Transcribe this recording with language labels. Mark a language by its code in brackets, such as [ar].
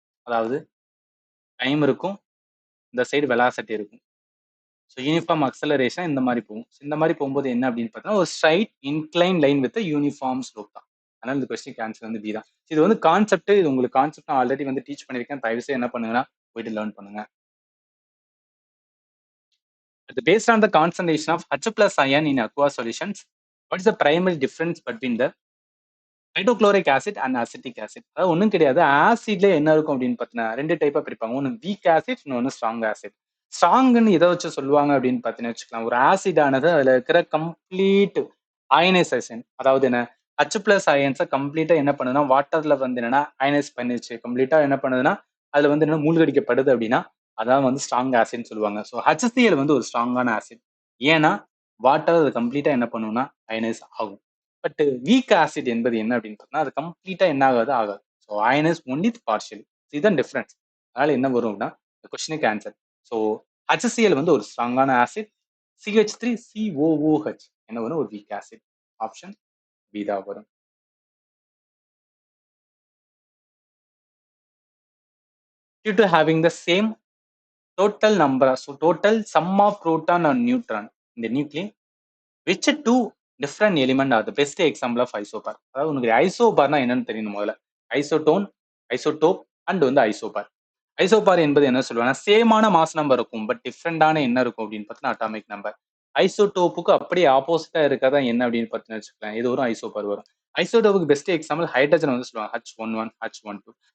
[ta] அதாவது டைம் இருக்கும். இந்த சைடு வெலாசிட்டி இருக்கும். ஸோ யூனிஃபார்ம் அக்ஸலரேஷன் இந்த மாதிரி போகும். இந்த மாதிரி போகும்போது என்ன அப்படின்னு பார்த்தா, ஒரு [en] straight incline line with uniform slope [ta] தான். அதனால இந்த கொஸ்டின் ஆன்சர் வந்து பி தான். இது வந்து கான்செப்ட். இது உங்களுக்கு கான்செப்ட் நான் ஆல்ரெடி வந்து டீச் பண்ணியிருக்கேன். தயவு செய்து என்ன பண்ணுங்கன்னா போயிட்டு லேர்ன் பண்ணுங்க. [en] Based on the concentration of H plus ion in aqueous solutions, what is the primary difference between the hydrochloric acid and acetic acid? [ta] அதாவது ஒன்றும் கிடையாது. ஆசிட்ல என்ன இருக்கும் அப்படின்னு பார்த்தீங்கன்னா, 2 டைப்பா பிரிப்பாங்க. ஒன்று வீக் ஆசிட், இன்னொன்று ஸ்ட்ராங் ஆசிட். ஸ்ட்ராங்னு எதை வச்சு சொல்லுவாங்க அப்படின்னு பார்த்தீங்கன்னு வச்சுக்கலாம். ஒரு ஆசிட் ஆனது அதுல இருக்கிற கம்ப்ளீட் அயனைசேஷன், அதாவது என்ன, H பிளஸ் அயன்ஸை கம்ப்ளீட்டா என்ன பண்ணுதுன்னா வாட்டர்ல வந்து என்னன்னா அயனைஸ் பண்ணிச்சு. கம்ப்ளீட்டா என்ன பண்ணுதுன்னா அதுல வந்து என்ன மூழ்கடிக்கப்படுது அப்படின்னா அதான் வந்து ஸ்ட்ராங் ஆசிட்னு சொல்லுவாங்க. ஸோ HCl வந்து ஒரு ஸ்ட்ராங்கான ஆசிட். ஏன்னா வாட்டர் அது கம்ப்ளீட்டா என்ன பண்ணும்னா அயனைஸ் ஆகும். பட் வீக் ஆசிட் என்பது என்ன அப்படின்னு பார்த்தா அது கம்ப்ளீட்டா என்ன ஆகாது. So [en] Ionise only partially. [ta] இதுதான் டிஃபரன்ஸ். அதனால என்ன வரும் அப்படின்னா இந்த கொஸ்டினுக்கு ஆன்சர். ஸோ HCl வந்து ஒரு ஸ்ட்ராங்கான ஆசிட். CH3COOH என்ன வரும்? ஒரு வீக் ஆசிட். ஆப்ஷன் பி தான் வரும். [en] Due to having the same total number, so total sum of proton and neutron in the nuclei, which two different element are the best example of isobar? [ta] அதாவது உங்களுக்கு ஐசோபார்னா என்னன்னு தெரியணும் முதல்ல. Isotone, isotope and வந்து isobar. Isobar என்பது என்ன சொல்லுவாங்கன்னா சேமான mass number இருக்கும். பட் டிஃப்ரெண்டான என்ன இருக்கும் அப்படின்னு பார்த்தீங்கன்னா அட்டாமிக் நம்பர். ஐசோடோப்புக்கு அப்படியே ஆப்போசிட்டா இருக்கதா என்ன அப்படின்னு பார்த்தீங்கன்னா வச்சுக்கலாம். இது வரும் ஐசோபார் வரும். ஐசோடோப்புக்கு பெஸ்ட் எக்ஸாம்பிள் ஹைட்ரஜன் வந்து சொல்லுவாங்க. H11, H12.